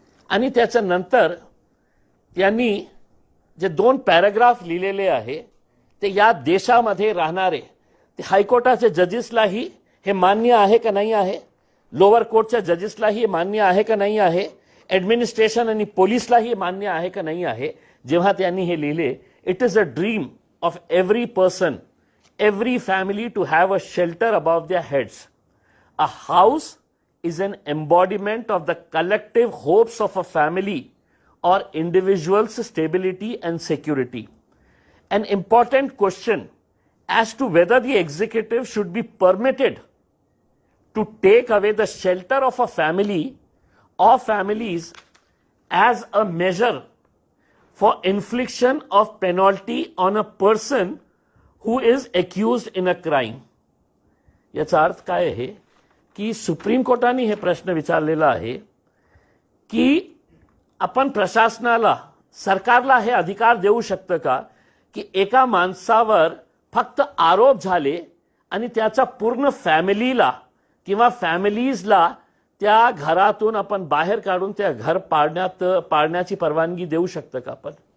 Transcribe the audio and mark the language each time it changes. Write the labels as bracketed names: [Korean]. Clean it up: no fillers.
[Marathi] आणि त्याच्यानंतर त्यांनी जे 2 पॅराग्राफ लिहिलेले आहे ते या देशामध्ये राहणारे ते हायकोर्टाच्या जजेसलाही हे मान्य आहे का नाही आहे, लोअर कोर्टच्या जजेसलाही मान्य आहे का नाही आहे, ॲडमिनिस्ट्रेशन आणि पोलिसलाही मान्य आहे का नाही आहे। जेव्हा त्यांनी हे लिहिले, [English] It is a dream of every person, every family to have a shelter above their heads. A house is an embodiment of the collective hopes of a family or individual's stability and security. An important question as to whether the executive should be permitted to take away the shelter of a family or families as a measure for infliction of penalty on a person who is accused in a crime. [Marathi] याचा अर्थ काय आहे की supreme कोर्टाने हे प्रश्न विचारलेला आहे की आपण प्रशासनाला, सरकारला हे अधिकार देऊ शकतं का की एका माणसावर फक्त आरोप झाले आणि त्याचा पूर्ण फॅमिलीला किंवा फॅमिलीजला त्या घरातून आपण बाहेर काढून त्या घर पाडण्याची परवानगी देऊ शकतं का आपण?